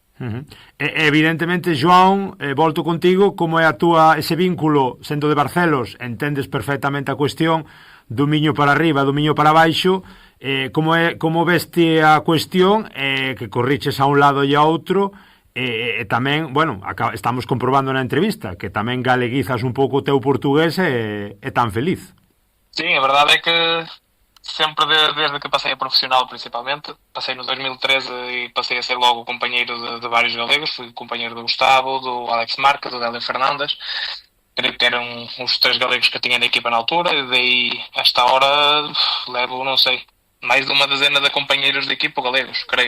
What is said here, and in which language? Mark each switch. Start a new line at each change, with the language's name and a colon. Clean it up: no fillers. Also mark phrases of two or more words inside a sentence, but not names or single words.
Galician: Evidentemente, João, volto contigo, como é ese vínculo, sendo de Barcelos, entendes perfectamente a cuestión do miño para arriba, do miño para baixo, como veste a cuestión, que corriches a un lado e a outro, e tamén, bueno, estamos comprobando na entrevista que tamén galeguizas un pouco o teu portugués e tan feliz.
Portuguese: Sim, a verdade é que sempre desde que passei a profissional, principalmente, passei no 2013 e passei a ser logo companheiro de vários galegos. Fui companheiro do Gustavo, do Alex Marques, do Délio Fernandes. Creio que eram os 3 galegos que eu tinha na equipa na altura, e daí, a esta hora, levo, não sei, mais de uma dezena de companheiros de equipa galegos, creio.